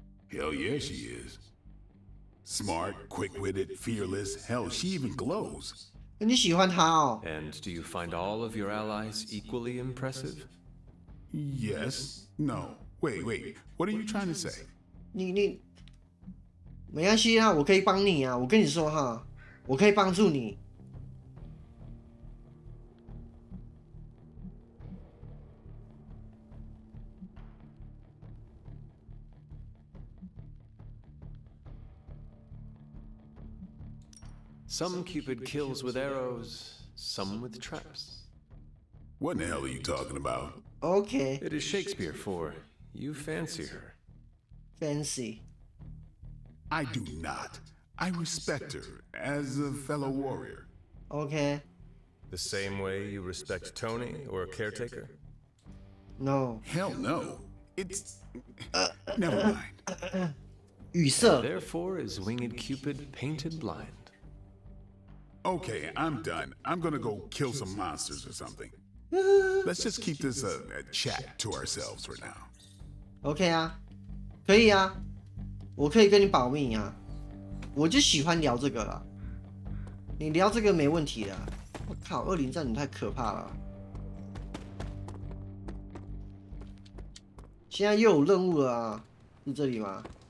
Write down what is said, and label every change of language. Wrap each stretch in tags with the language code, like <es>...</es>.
<en>Hell yeah, she is. Smart, quick-witted, fearless. Hell, she even glows.</en> <zh>你喜欢她哦？</zh> <en>And do you find all of your allies equally impressive? Yes. No. Wait. What are you trying to say?</en> <zh>你没关系啊，我可以帮你啊。我跟你说哈，我可以帮助你。</zh> <en>Some Cupid kills with arrows, some with traps. What the hell are you talking about? Okay. It is Shakespeare for you fancy her. Fancy. I do not. I respect her as a fellow warrior. Okay. The same way you respect Tony or Caretaker? No. Hell no. It's... Never mind.</en> <zh>语塞.</zh> <en>Therefore is winged Cupid painted blind. Okay, I'm done. I'm gonna go kill some monsters or something. Let's just keep this a chat to ourselves for now.</en> <zh>OK 啊，可以啊，我可以跟你保密啊，我就喜欢聊这个了。你聊这个没问题的。我靠，20战你太可怕了。现在又有任务了啊，是这里吗？</zh>